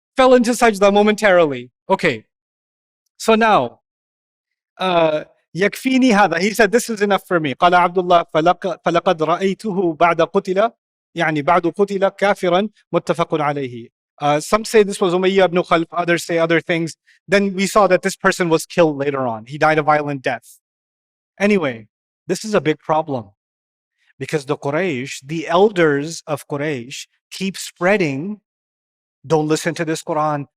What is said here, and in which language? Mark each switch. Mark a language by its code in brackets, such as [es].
[en] fell into sajda momentarily. Okay, so now, [ar] يكفيني هذا. [en] He said, this is enough for me. [ar] قال عبد الله فلقد رأيته بعد قتل يعني بعد قتل كافرا متفق عليه. [en] Some say this was Umayyah ibn Khalf, others say other things. Then we saw that this person was killed later on. He died a violent death. Anyway, this is a big problem because the Quraysh, the elders of Quraysh, keep spreading, don't listen to this Quran.